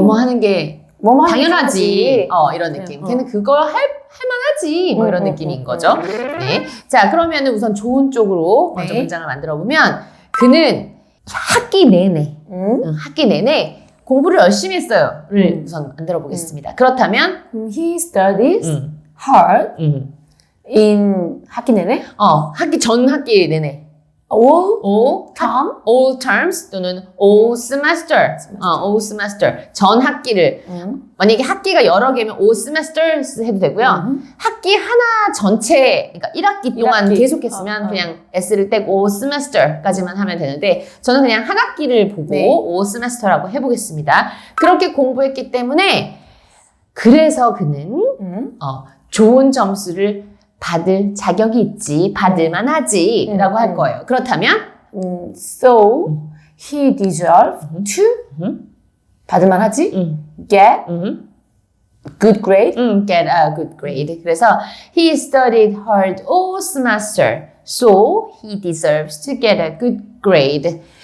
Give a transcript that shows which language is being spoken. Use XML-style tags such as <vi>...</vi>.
<ko>뭐뭐 하는 게 당연하지. 이런 느낌. 걔는 그걸 할 만하지. 뭐 이런 느낌인 거죠. 네. 자, 그러면은 우선 좋은 쪽으로 먼저 문장을 만들어 보면 그는 학기 내내 공부를 열심히 했어요를 우선 만들어 보겠습니다. 그렇다면</ko> <en>he studies hard in</en> <ko>학기 내내? 전 학기 내내. all terms 또는</ko> <en>all semester. all semester.</en> <ko>전 학기를. 만약에 학기가 여러 개면 all semesters 해도 되고요. 학기 하나 전체, 그러니까 1학기 동안 계속했으면 그냥 s를 떼고 all semester까지만 하면 되는데 저는 그냥 한 학기를 보고 all semester라고 해보겠습니다. 그렇게 공부했기 때문에 그래서 그는 좋은 점수를 받을 자격이 있지, 받을만 하지 라고 할 거예요. 그렇다면</ko> <en>So he deserves to</en> <ko>받을만 하지?</ko> <en>Get good grade? Get a good grade.</en> <ko>그래서</ko> <en>he studied hard all semester, so he deserves to get a good grade.</en>